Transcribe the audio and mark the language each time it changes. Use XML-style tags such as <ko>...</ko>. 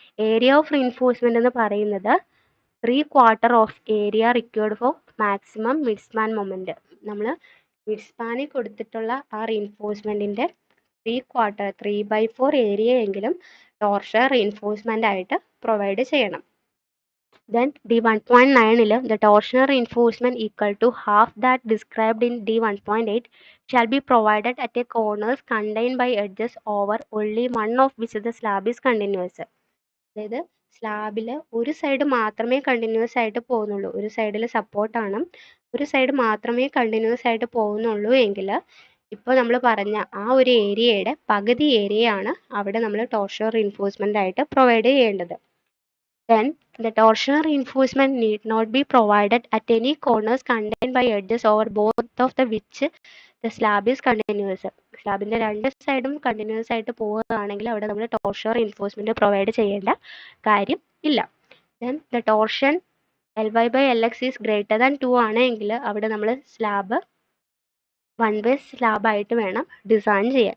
<en>area of reinforcement</en> <ml>എന്ന് പറയുന്നത്</ml> <en>3/4 of area required for maximum mid span moment.</en> <ml>നമ്മൾ mid സ്പാനിൽ കൊടുത്തിട്ടുള്ള ആ റീൻഫോഴ്സ്മെന്റിന്റെ 3/4 3/4 ഏരിയ എങ്കിലും ടോർഷണൽ റീൻഫോഴ്സ്മെന്റ് ആയിട്ട് പ്രൊവൈഡ് ചെയ്യണം.</ml> <en>Then D1.9 the torsional reinforcement equal to half that described in D1.8 shall be provided at a corners contained by edges over only one of which the slab is continuous.</en> <ml>അതായത് സ്ലാബിൽ ഒരു side മാത്രമേ continuous ആയിട്ട് പോകുന്നുള്ളൂ, ഒരു സൈഡിൽ സപ്പോർട്ടാണ്, ഒരു side മാത്രമേ കണ്ടിന്യൂസ് ആയിട്ട് പോകുന്നുള്ളൂ എങ്കിൽ ഇപ്പോൾ നമ്മൾ പറഞ്ഞ ആ ഒരു ഏരിയയുടെ പകുതി ഏരിയയാണ് അവിടെ നമ്മൾ ടോർഷണൽ റീൻഫോഴ്സ്മെന്റ് ആയിട്ട് പ്രൊവൈഡ് ചെയ്യേണ്ടത്.</ml> <en>Then the torsional reinforcement need not be provided at any corners contained by edges over both of the which the slab is continuous.</en> <ml>സ്ലാബിൻ്റെ രണ്ട് സൈഡും കണ്ടിന്യൂസ് ആയിട്ട് പോവുകയാണെങ്കിൽ അവിടെ നമ്മൾ ടോർഷണൽ റീൻഫോഴ്സ്മെന്റ് പ്രൊവൈഡ് ചെയ്യേണ്ട കാര്യം ഇല്ല.</ml> <en>then the torsion Ly/Lx is greater than 2</en> <ml>ആണെങ്കിൽ അവിടെ നമ്മൾ സ്ലാബ് 1-way സ്ലാബായിട്ട് വേണം ഡിസൈൻ ചെയ്യാൻ.</ml>